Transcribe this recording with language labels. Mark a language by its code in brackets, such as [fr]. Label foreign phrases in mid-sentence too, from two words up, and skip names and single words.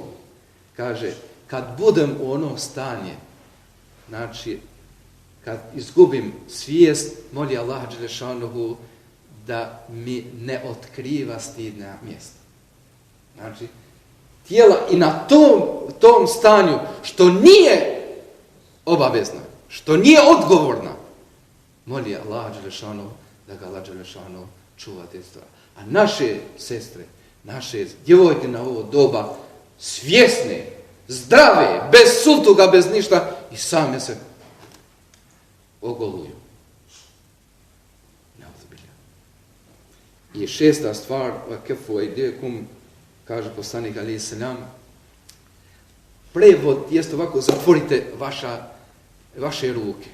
[bs] Kaže, kad budem u ono stanje, znači, kad izgubim svijest, moli Allah dželešanohu da mi ne otkriva stidna mjesta. Znači, tijela i na tom stanju, što nije obavezna, što nije odgovorna, moli Allah dželešanohu da ga Allah dželešanohu čuva te stvari. A naše sestre, naše djevojke na ovo doba, svjesne, zdrave, bez sultuga, bez ništa, i same se ogoluju. I šesta stvar, [ar] كفوا أيديكم, [bs] kaže poslanik [ar] عليه السلام, [bs] prevod jest ovako, zatvorite vaše ruke.